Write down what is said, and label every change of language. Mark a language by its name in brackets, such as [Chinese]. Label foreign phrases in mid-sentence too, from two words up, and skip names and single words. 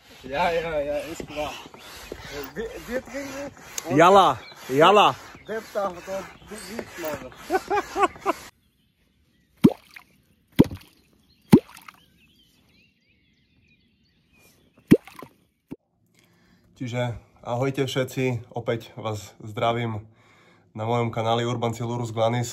[German] Ja, ist klar. Wir trinken und [Arabic] Jalla, jalla. [German] der darf dort nicht machen. [Slovak] Čiže ahojte všetci, opäť vás zdravím na mojom kanáli Urban Silurus Glanis.